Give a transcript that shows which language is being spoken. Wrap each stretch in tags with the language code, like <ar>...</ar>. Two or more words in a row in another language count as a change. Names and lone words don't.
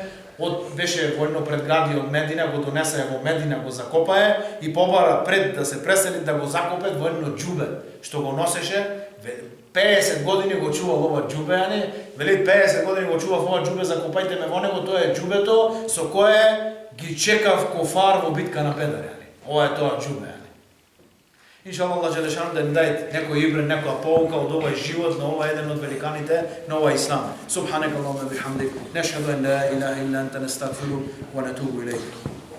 <mk>Беше војно предгради од Медина, го донесе во Медина, го закопае и побара пред да се пресели да го закопе војно џубе, што го носеше, 50 години го чувал ова џубе, вели 50 години го чував ова џубе, закопајте ме во него, тоа е џубето со кое ги чекав кофар во битка на Бедер. Ова е тоа џубе. Иншаллах,</mk> <ar>الله جل شأنه</ar> <mk>да ни даде некој ибрен, некоја поука од овој живот на овој еден од великаните на овој ислам.</mk> <ar>سبحانك اللهم وبحمدك، نشهد أن لا إله إلا أنت، نستغفرك ونتوب إليك.</ar>